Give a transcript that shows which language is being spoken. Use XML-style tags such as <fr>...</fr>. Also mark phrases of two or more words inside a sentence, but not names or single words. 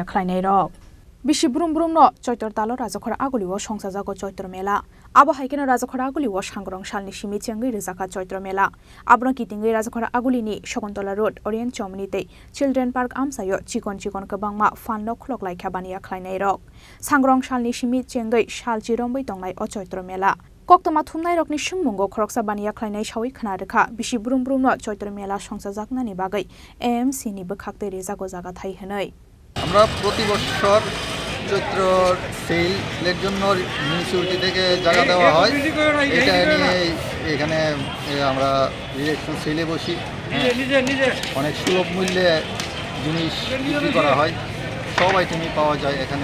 <trp>khlainai rok Bishi brum no Chatra talo Rajakhor Agulio songsajago Chatra Mela abo haikeno Rajakhor Agulio Sangrongsal simi chengwi rijakha Chatra Mela abro kitingi Rajakhor Agulini Shoguntola Road Orient Chomnite Children Park amsayo chikon gobangma falno khloklai khabaniya khlainai rok Sangrongsal simi chengwi sal chirombai tongnai o Chatra Mela Koktoma thumnai rokni sungmungo khoroksa baniya khlainai shawi khnarekha bishi brum no Chatra Mela songsajaknani bagai AMC ni bkhakte rejago jaga thai hanai</trp> <bn>আমরা প্রতি বছর চৈত্র সেলের জন্য মিউনিসিপ্যালিটি থেকে জায়গা দেওয়া হয় এটা নিয়ে এখানে আমরা ইলেকশন সেলে বসি অনেক সুলভ মূল্যে জিনিস বিক্রি করা হয় সব আইটেমই পাওয়া যায় এখানে</bn>